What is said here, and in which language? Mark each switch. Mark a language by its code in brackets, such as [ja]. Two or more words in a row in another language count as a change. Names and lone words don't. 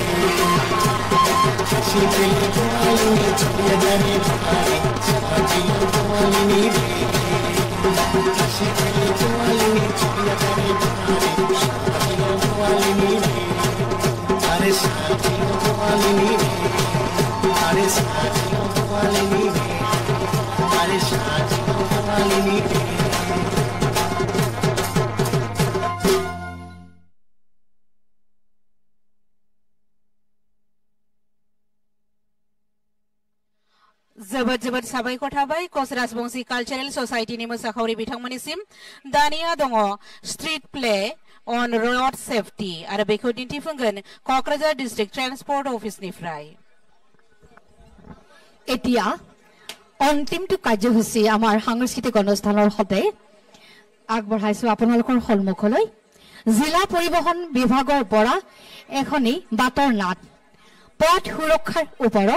[bn] হাসি খেলে গোয়ালিনী চলিয়া যাবে পাড়া সাজিল গোয়ালিনী রে হাসি খেলে গোয়ালিনী চলিয়া যাবে পাড়া সাজিল গোয়ালিনী রে আরে সাজিল গোয়ালিনী রে আরে সাজিল গোয়ালিনী রে আরে সাজিল গোয়ালিনী রে [brx] जोबोद जोबोद साबायखर थाबाय कच राजबंशी [en] cultural societyni [brx] मोसाखावरि बिथांमोननिसिम दानिया दङ [en] street play on road safety [brx] आरो बेखौ दिन्थिफुंगोन कक्राझार [en] district transport [brx] अफिसनिफ्राय [as] এতিয়া অন্তিমটো কাৰ্যসূচী আমাৰ সাংস্কৃতিক অনুষ্ঠানৰ সৈতে আগবঢ়াইছো আপোনালোকৰ সন্মুখলৈ জিলা পৰিবহণ বিভাগৰ পৰা এখনি বাতৰ নাট পথ সুৰক্ষাৰ ওপৰত